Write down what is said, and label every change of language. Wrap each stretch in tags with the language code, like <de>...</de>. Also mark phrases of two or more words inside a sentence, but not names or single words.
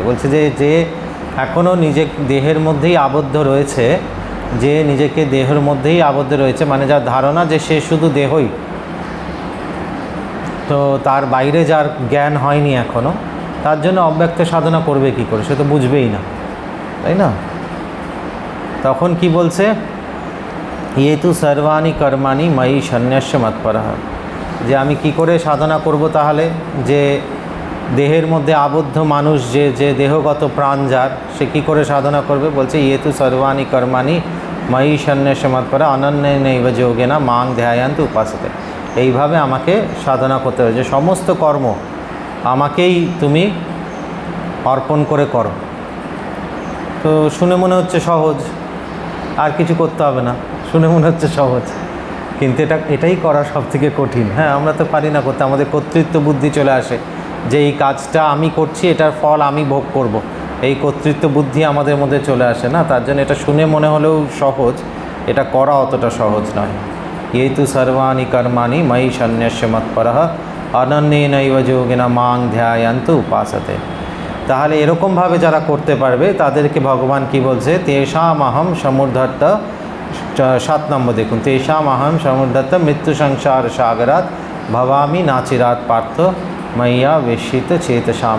<bn>বলছে যে এখনও নিজে দেহের মধ্যেই আবদ্ধ রয়েছে, যে নিজেকে দেহের মধ্যেই আবদ্ধ রয়েছে, মানে যার ধারণা যে সে শুধু দেহই, তো তার বাইরে যার জ্ঞান হয়নি এখনও, তার জন্য অব্যক্ত সাধনা করবে কি করে? সে তো বুঝবেই না, তাই না? তখন কি বলছে?</bn> <sa>ये तु सर्वाणि कर्माणि मयि सन्न्यस्य मत्परः,</sa> <bn>যে আমি কি করে সাধনা করব তাহলে, যে দেহের মধ্যে আবদ্ধ মানুষ, যে দেহগত প্রাণ যার, সে কী করে সাধনা করবে?</bn> <sa>বলছে ইয়ে তু সর্বাণি কর্মাণি ময়ি সন্ন্যাস মৎপরা অনন্যেনৈব যোগেনা মাং ধ্যায়ান্তু উপাসতে।</sa> <bn>এইভাবে আমাকে সাধনা করতে হবে যে সমস্ত কর্ম আমাকেই তুমি অর্পণ করে করো। তো শুনে মনে হচ্ছে সহজ, আর কিছু করতে হবে না, শুনে মনে হচ্ছে সহজ, কিন্তু এটাই করা সবথেকে কঠিন। হ্যাঁ, আমরা তো পারি না করতে, আমাদের কর্তৃত্ব বুদ্ধি চলে আসে যে এই কাজটা আমি করছি, এটার ফল আমি ভোগ করব, এই কর্তৃত্ব বুদ্ধি আমাদের মধ্যে চলে আসে না। তার জন্য এটা শুনে মনে হলেও সহজ, এটা করা অতটা সহজ নয়।</bn> <sa>এই তু সর্বাণি কর্মাণি ময়ি সন্ন্যস্য মৎপরঃ অনন্যেনৈব যোগেনা মাং ধ্যায়ান্তু উপাসতে।</sa> <bn>তাহলে এরকমভাবে যারা করতে পারবে তাদেরকে ভগবান কি বলছে?</bn> <sa>তেষামহম সমুদ্ধর্ত,</sa> <bn>7 নম্বর দেখুন,</bn> <sa>তেষামহম সমুদ্ধর্ত মৃত্যু সংসার সাগরাত ভবামি নাচিরাত পার্থ মাইয়া বেশিত চেতসাম।</sa>